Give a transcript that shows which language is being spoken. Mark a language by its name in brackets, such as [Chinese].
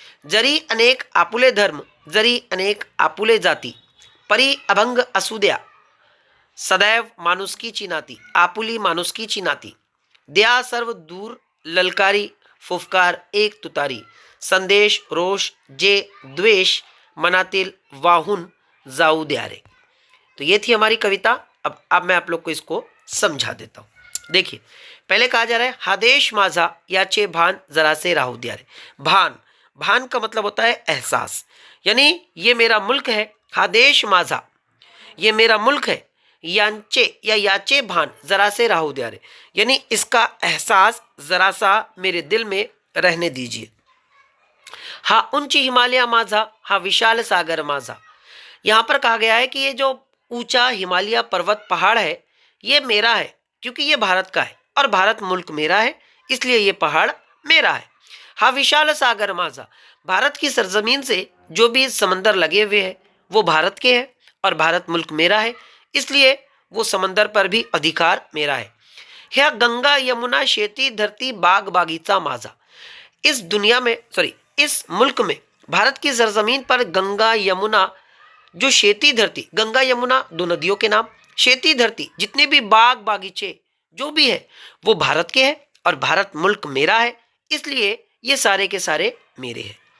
[Marathi] जरी अनेक आपुले धर्म, जरी अनेक आपुले जाती, परी अभंग असू द्या सदैव माणुसकीची नाती, आपुली माणुसकीची नाती, द्या सर्व दूर ललकारी, फुफकार एक तुतारी, संदेश रोष जे द्वेष मनातील वाहून जाऊ द्या रे। [Hindi] तो ये थी हमारी कविता। अब मैं आप लोग को इसको समझा देता हूं। देखिए, पहले कहा जा रहा है [Marathi] हादेश माझा याचे भान जरा से राहू द्या रे। [Hindi] भान, भान का मतलब होता है एहसास, यानी ये मेरा मुल्क है। [Marathi] हादेश माझा, [Hindi] ये मेरा मुल्क है। [Marathi] यांचे या याचे भान जरा से राहू द्या रे, [Hindi] यानी इसका एहसास जरा सा मेरे दिल में रहने दीजिए। [Marathi] हा उंच हिमालय माझा, हा विशाल सागर माझा। [Hindi] यहाँ पर कहा गया है कि ये जो ऊंचा हिमालय पर्वत पहाड़ है ये मेरा है, क्योंकि ये भारत का है और भारत मुल्क मेरा है, इसलिए ये पहाड़ मेरा है। [Marathi] हा विशाल सागर माझा, [Hindi] भारत की सरजमीन से जो भी समंदर लगे हुए हैं वो भारत के हैं और भारत मुल्क मेरा है, इसलिए वो समंदर पर भी अधिकार मेरा है। [Marathi] ह्या गंगा यमुना शेती धरती बाग बागीचा माझा। [Hindi] इस दुनिया में इस मुल्क में भारत की सरजमीन पर गंगा यमुना जो शेती धरती, गंगा यमुना 2 नदियों के नाम, शेती धरती जितने भी बाग बागीचे जो भी है वो भारत के हैं और भारत मुल्क मेरा है, इसलिए ये सारे के सारे मेरे हैं।